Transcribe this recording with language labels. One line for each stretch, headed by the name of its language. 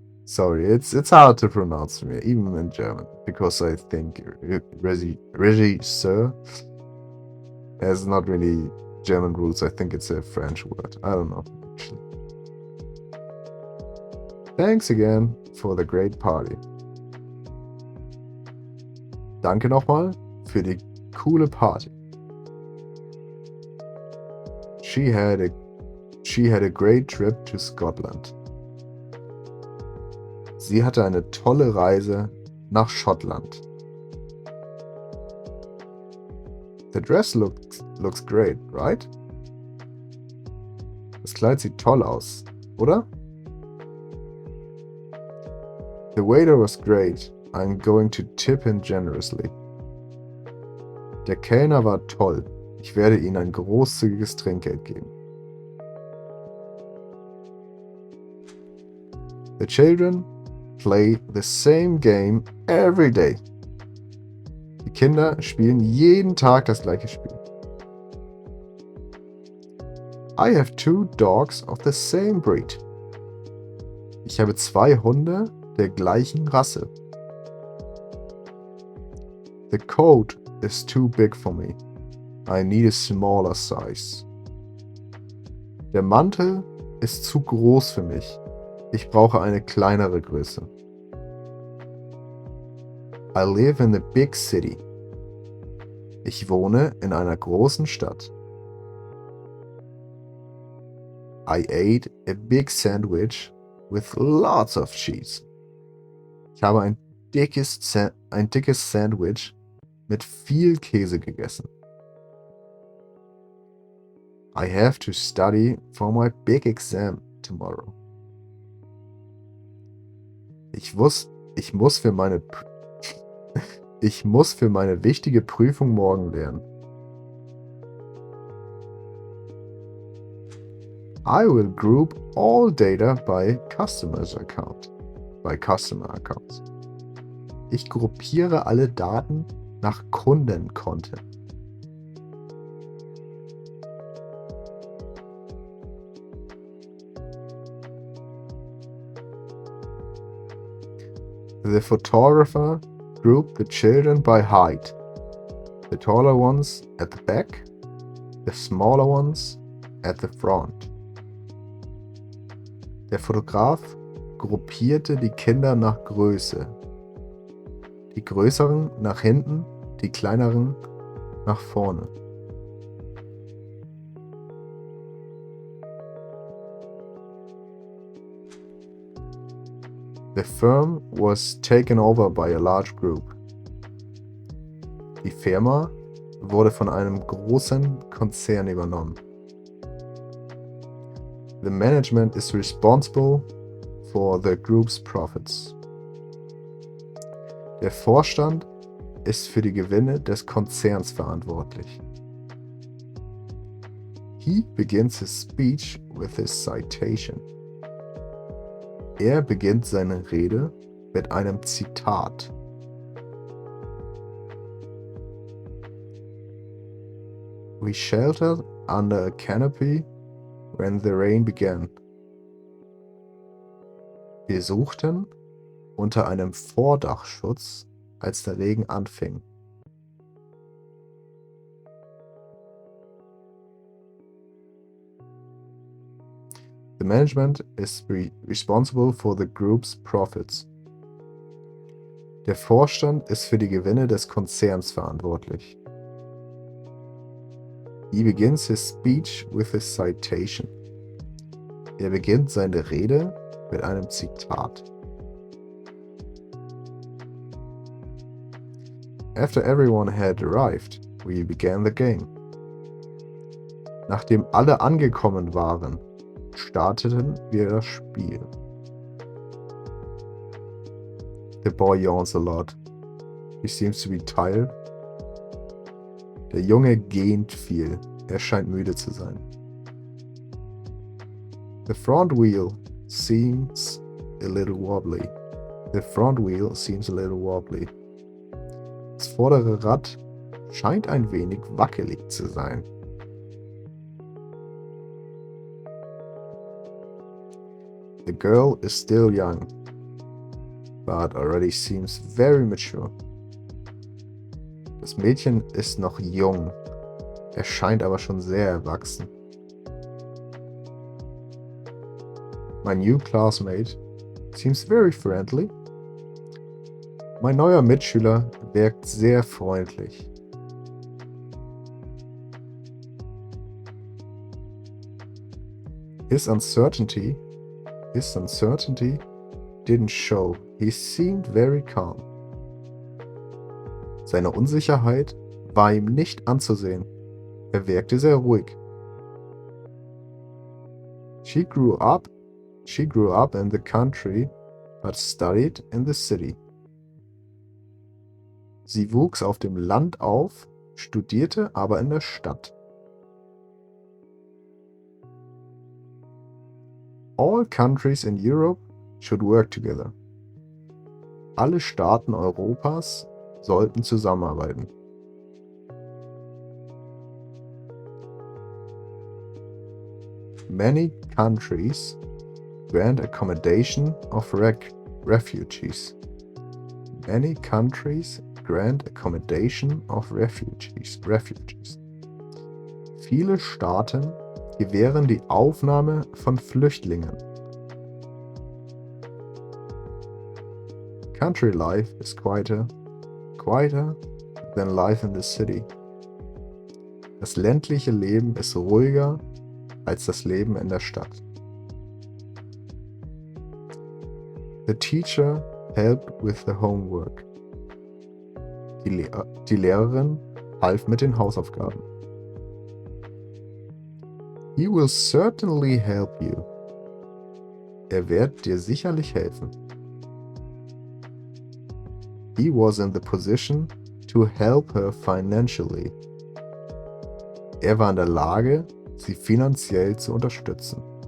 English: Sorry, it's hard to pronounce for me, even in German, because I think Regisseur has not really German roots. I think it's a French word. I don't know, actually. Thanks again for the great party.
German: Danke nochmal für die coole Party.
English: She had a great trip to Scotland.
German: Sie hatte eine tolle Reise nach Schottland.
English: The dress looks great, right?
German: Das Kleid sieht toll aus, oder?
English: The waiter was great. I'm going to tip him generously.
German: Der Kellner war toll. Ich werde ihm ein großzügiges Trinkgeld geben.
English: The children play the same game every day.
German: Die Kinder spielen jeden Tag das gleiche Spiel.
English: I have 2 dogs of the same breed.
German: Ich habe 2 Hunde der gleichen Rasse.
English: The coat is too big for me. I need a smaller size.
German: Der Mantel ist zu groß für mich. Ich brauche eine kleinere Größe.
English: I live in a big city.
German: Ich wohne in einer großen Stadt.
English: I ate a big sandwich with lots of cheese.
German: Ich habe ein dickes Sandwich mit viel Käse gegessen.
English: I have to study for my big exam tomorrow.
German: Ich muss für meine wichtige Prüfung morgen lernen.
English: I will group all data by customer accounts.
German: Ich gruppiere alle Daten nach Kundenkonten.
English: The photographer grouped the children by height. The taller ones at the back, the smaller ones at the front.
German: Der Fotograf gruppierte die Kinder nach Größe. Die größeren nach hinten, die kleineren nach vorne.
English: The firm was taken over by a large group.
German: Die Firma wurde von einem großen Konzern übernommen.
English: The management is responsible for the group's profits.
German: Der Vorstand ist für die Gewinne des Konzerns verantwortlich.
English: He begins his speech with his citation.
German: Er beginnt seine Rede mit einem Zitat.
English: We sheltered under a canopy when the rain began.
German: Wir suchten unter einem Vordachschutz, als der Regen anfing.
English: The management is responsible for the group's profits.
German: Der Vorstand ist für die Gewinne des Konzerns verantwortlich.
English: He begins his speech with a citation.
German: Er beginnt seine Rede mit einem Zitat.
English: After everyone had arrived, we began the game.
German: Nachdem alle angekommen waren, starteten wir das Spiel.
English: The boy yawns a lot. He seems to be tired.
German: Der Junge gähnt viel. Er scheint müde zu sein.
English: The front wheel seems a little wobbly. The front wheel seems a little wobbly.
German: Das vordere Rad scheint ein wenig wackelig zu sein.
English: The girl is still young. but already seems very mature.
German: Das Mädchen ist noch jung, erscheint aber schon sehr erwachsen.
English: My new classmate seems very friendly.
German: Mein neuer Mitschüler wirkt sehr freundlich.
English: His uncertainty didn't show. He seemed very calm.
German: Seine Unsicherheit war ihm nicht anzusehen. Er wirkte sehr ruhig.
English: She grew up in the country, but studied in the city.
German: Sie wuchs auf dem Land auf, studierte aber in der Stadt.
English: All countries in Europe should work together.
German: Alle Staaten Europas sollten zusammenarbeiten.
English: Many countries grant accommodation of refugees. Many countries grant accommodation of refugees.
German: Viele Staaten gewähren die Aufnahme von Flüchtlingen.
English: Country life is quieter than life in the city.
German: Das ländliche Leben ist ruhiger als das Leben in der Stadt.
English: The teacher helped with the homework.
German: Die Lehrerin half mit den Hausaufgaben.
English: He will certainly help you.
German: Er wird dir sicherlich helfen.
English: He was in the position to help her financially.
German: Er war in der Lage, sie finanziell zu unterstützen.